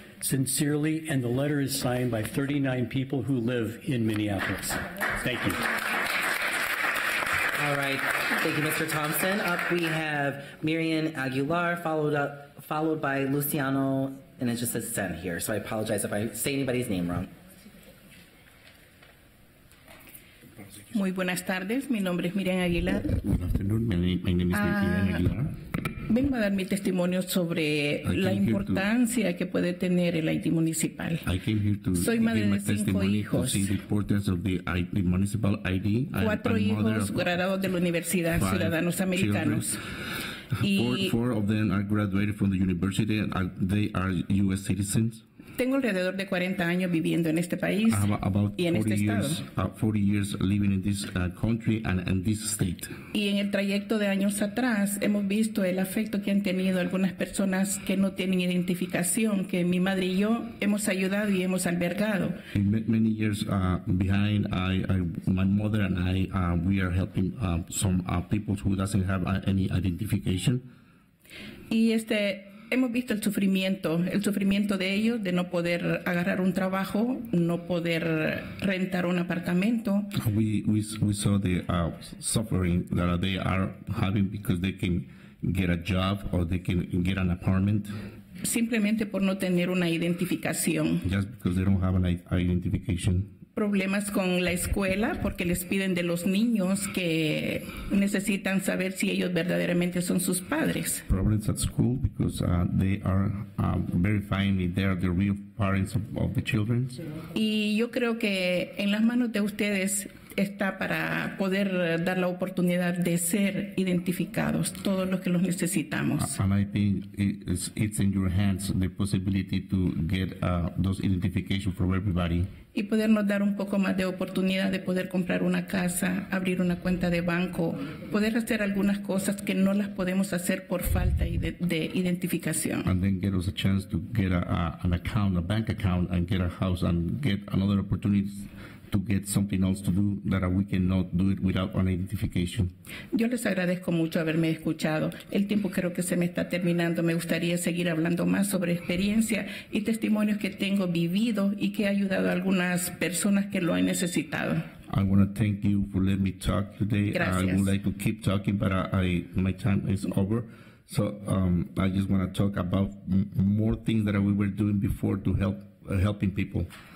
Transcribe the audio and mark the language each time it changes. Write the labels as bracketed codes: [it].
[en] Sincerely, and the letter is signed by 39 people who live in Minneapolis. Thank you. All right, thank you, Mr. Thompson. Up we have Miriam Aguilar, followed by Luciano, and it just says Sen here, so I apologize if I say anybody's name wrong. [es] Muy buenas tardes, mi nombre es Miriam Aguilar. [en] Good afternoon, my name is Miriam Aguilar. [es] Vengo a dar mi testimonio sobre la importancia que puede tener el ID municipal. [en] I came here to [es] Soy madre de 5 hijos. [en] see the importance of the municipal ID. [es] 4 hijos graduados de la universidad, ciudadanos americanos. [en] Four of them are graduated from the university and they are U.S. citizens. [es] Tengo alrededor de 40 años viviendo en este país y en este estado. [en] 40 years living in this country and in this state. [es] Y en el trayecto de años atrás hemos visto el afecto que han tenido algunas personas que no tienen identificación, que mi madre y yo hemos ayudado y hemos albergado. [en] Many years behind, my mother and I, we are helping some people who doesn't have any identification. [es] Y hemos visto el sufrimiento de ellos, de no poder agarrar un trabajo, no poder rentar un apartamento. [en] We saw the suffering that they are having because they can get a job or they can get an apartment. [es] Simplemente por no tener una identificación. [en] Just because they don't have an identification. [es] Problemas con la escuela porque les piden de los niños que necesitan saber si ellos verdaderamente son sus padres. [en] Problems at school because they are verifying if they are the real parents of the children. [es] Y yo creo que en las manos de ustedes está para poder dar la oportunidad de ser identificados, todos los que los necesitamos. [en] And I think it's in your hands the possibility to get those identification for everybody. [es] Y podernos dar un poco más de oportunidad de poder comprar una casa, abrir una cuenta de banco, poder hacer algunas cosas que no las podemos hacer por falta de identificación. And then get us a chance to get an account, a bank account, and get a house and get another opportunity to get something else to do that we cannot do it without an identification. Yo les agradezco mucho haberme escuchado. El tiempo creo que se me está terminando. Me gustaría seguir hablando más sobre experiencia y testimonios que tengo vivido y que he ayudado a algunas personas que lo han necesitado. [en] I want to thank you for letting me talk today. [es] Gracias. [en] I would like to keep talking, but my time is over. So I just want to talk about more things that we were doing before to help helping people.